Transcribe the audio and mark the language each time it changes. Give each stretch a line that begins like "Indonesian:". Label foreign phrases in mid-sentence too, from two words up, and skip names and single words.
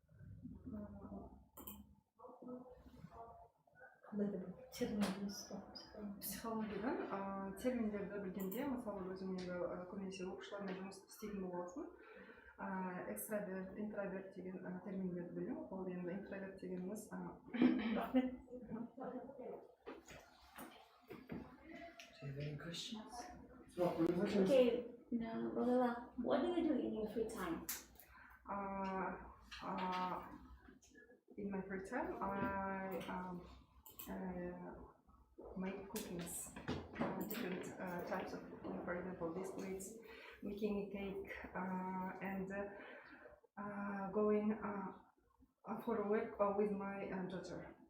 Kazakh: Қандай да бір термин білесіз ба? психологиядан терминдерді білгенде, мысалы өзім енді көбінесе оқушылармен жұмыс істейтін болғасын, экстраверт, интроверт деген терминдерді білемін. Ол енді интроверт дегеніміз рахмет.
English: Do you have any questions?
Kazakh: Сұрақ қойыңыздаршы.
English: Okay, now, Lola, what do you do in your free time? In my free time, I make cookings, different types of cooking. For example, biscuits, making a cake, and going for a walk with my daughter.